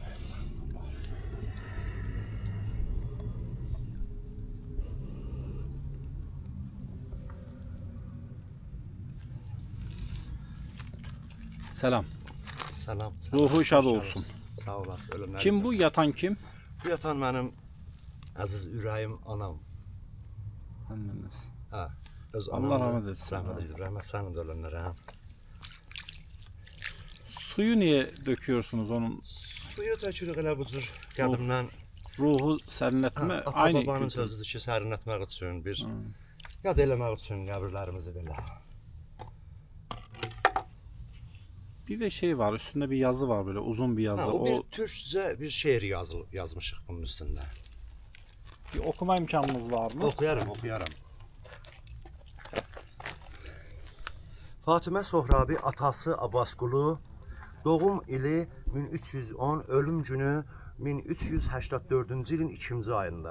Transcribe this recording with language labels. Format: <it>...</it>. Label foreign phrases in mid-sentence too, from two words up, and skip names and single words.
<az>Selam. Selam. Ruhu şad olsun. Sağ olasın. Ölümler</az> <tr>Kim bu? Yatan kim?</tr> <az>Bu yatan mənim əziz ürəyim anam.</az> <tr>Anneniz.</tr> <az>Hə. Öz Allah anam.</az> <tr>rahmet etsin.</tr> <az>Rahmet eylesin. Rahmet sənin də ölənlərə.</az> <tr>Suyu niye döküyorsunuz onun?</tr> <az>Suyu tökürük elə bu cür qədimdən. Ruhu serinletme Ata babanın kültür. sözüdür ki, sərinlətmək üçün bir yad eləmək üçün qəbirlərimizi belə.</az> <tr>Bir de şey var, üstünde bir yazı var, böyle uzun bir yazı.</tr> <az>O bir türkcə bir şeir yazmışıq bunun üstündə.</az> <tr>Bir okuma imkanınız var mı?</tr> <az>Oxuyaram. Fatimə Sohrabi atası Abbasqulu doğum ili 1310, ölüm günü 1384-cü ilin 2-ci ayında.</az>